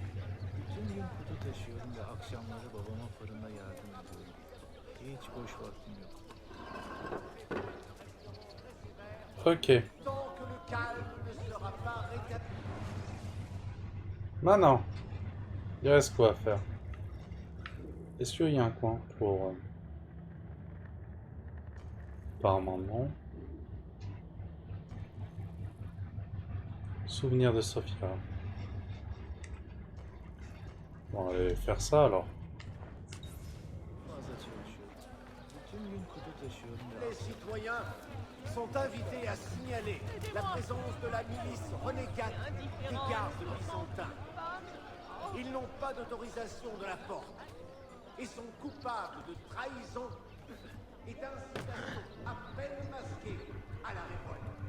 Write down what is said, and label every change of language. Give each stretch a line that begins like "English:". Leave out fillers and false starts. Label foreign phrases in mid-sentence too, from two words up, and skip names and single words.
Turkish: Bütün gün kutu taşıyorum ve akşamları babama fırında yardım ediyorum. Hiç boş vaktim yok.
French: Ok. Tant que le calme ne sera pas rétabli. Maintenant, il reste quoi à faire? Est-ce qu'il y a un coin pour... Apparemment non. Souvenir de Sophia. Bon, on va aller faire ça alors.
Turkish: Fazla çalışıyorum. Bütün gün kutu taşıyorum ve
French: Les citoyens sont invités à signaler la présence de la milice renégate des gardes byzantins. Ils n'ont pas d'autorisation de la porte et sont coupables de trahison et d'incitation à peine masquée à la révolte.